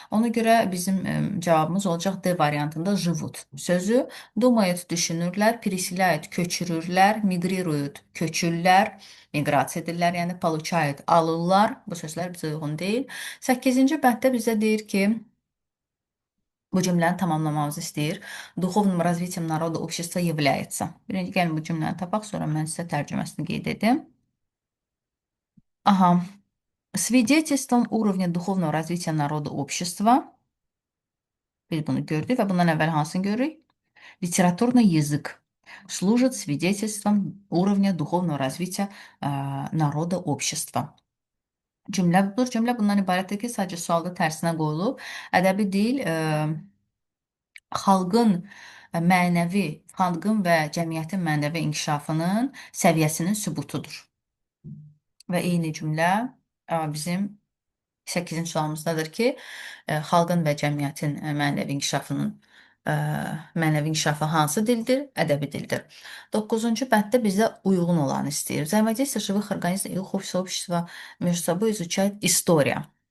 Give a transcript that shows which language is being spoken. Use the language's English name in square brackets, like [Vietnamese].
[Azerbaijani] Ona görə bizim cavabımız olacaq D variantında [Russian] живут [Azerbaijani] sözü. [Russian] Думают [Azerbaijani] düşünürlər, [Russian] переселяют [Azerbaijani] köçürürlər, [Russian] migрируют [Azerbaijani] köçürlər, miqrasiya edirlər, yəni [Russian] получают [Azerbaijani] alırlar. Bu sözlər bizə uyğun deyil. 8-ci bənddə bizə deyir ki, bu cümləni tamamlamamızı istəyir. [Russian] Духовным развитием народа общества является. [Azerbaijani] Birinci gəlin bu cümləni tapaq, sonra mən sizə tərcüməsini qeyd edim. Aha. [Russian] Свидетельством уровня духовного развития народа общества. [Azerbaijani] Biz bunu gördük və bundan əvvəl hansını görürük? [Russian] Литературный язык служит свидетельством уровня духовного развития народа общества. [Azerbaijani] Cümlə budur. Cümlə bundan ibarətdir ki, sadəcə sualda tərsinə qoyulub. Ədəbi dil xalqın və cəmiyyətin mənəvi inkişafının səviyyəsinin sübutudur. Və eyni cümlə bizim 8-ci sualımızdadır ki, xalqın və cəmiyyətin mənəvi inkişafı hansı dildir? Ədəbi dildir. 9-cu bənddə bizə uyğun olanı istəyir. [Russian] Взаимодействие живых организмов и их сообщества между собой изучает история.